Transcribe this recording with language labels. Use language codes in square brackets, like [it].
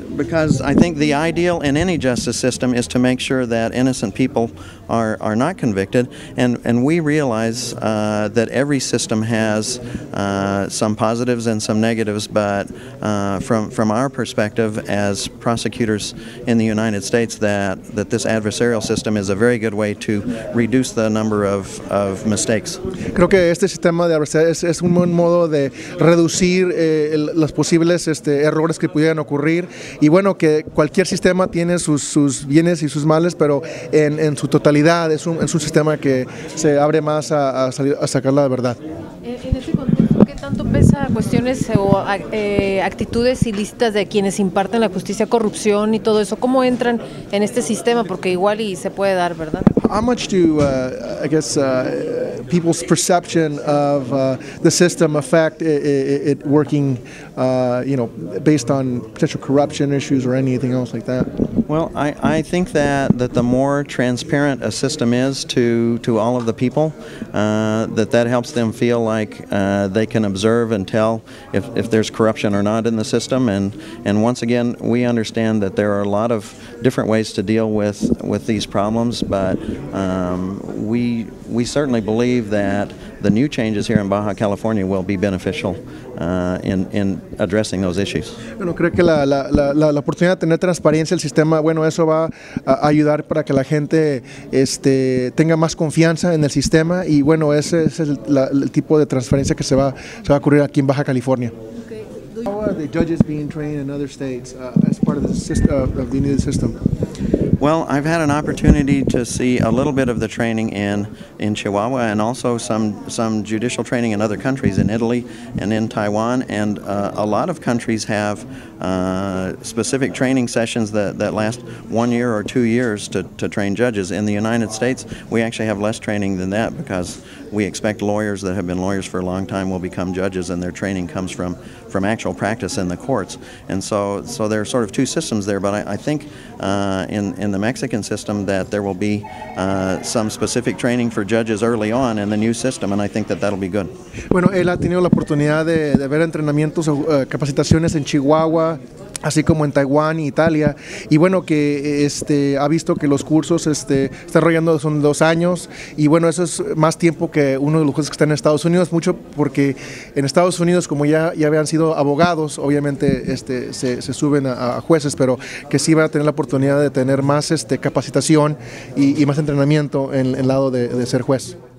[en] Because I think the ideal in any justice system is to make sure that innocent people are not convicted, and we realize that every system has some positives and some negatives, but from our perspective as prosecutors in the United States, that this adversarial system is a very good way to reduce the number of mistakes. [es] Creo que este sistema de adversarial es un buen modo de reducir los posibles errores que pudieran ocurrir. Y bueno, que cualquier sistema tiene sus bienes y sus males, pero en su totalidad es un sistema que se abre más a sacar la verdad. En ese contexto, ¿qué tanto pesa cuestiones o actitudes ilícitas de quienes imparten la justicia, corrupción y todo eso? ¿Cómo entran en este sistema? Porque igual y se puede dar, ¿verdad? [en] How much do, I guess, people's perception of the system affect it working, based on potential corruption issues or anything else like that? Well, I think that the more transparent a system is to all of the people, that helps them feel like they can observe and tell if there's corruption or not in the system. And once again, we understand that there are a lot of different ways to deal with these problems, but we certainly believe that the new changes here in Baja California will be beneficial in addressing those issues. [es] Bueno, creo que la oportunidad de tener transparencia el sistema, bueno, eso va a ayudar para que la gente tenga más confianza en el sistema y bueno, ese es el tipo de transparencia que se va a ocurrir aquí en Baja California. [en] How are the judges being trained in other states as part of the system, of the new system? Well, I've had an opportunity to see a little bit of the training in Chihuahua and also some judicial training in other countries, in Italy and in Taiwan, and a lot of countries have specific training sessions that last 1 year or 2 years to train judges. In the United States, we actually have less training than that because we expect lawyers that have been lawyers for a long time will become judges, and their training comes from actual practice in the courts. And so there are sort of two systems there, but I think in the Mexican system that there will be some specific training for judges early on in the new system, and I think that that'll be good. [es] Bueno, él ha tenido la oportunidad de ver entrenamientos o capacitaciones en Chihuahua, así como en Taiwán y Italia, y bueno, que ha visto que los cursos están desarrollando son 2 años, y bueno, eso es más tiempo que uno de los jueces que están en Estados Unidos, mucho porque en Estados Unidos, como ya habían sido abogados, obviamente se suben a jueces, pero que sí van a tener la oportunidad de tener más capacitación y más entrenamiento en el lado de ser juez.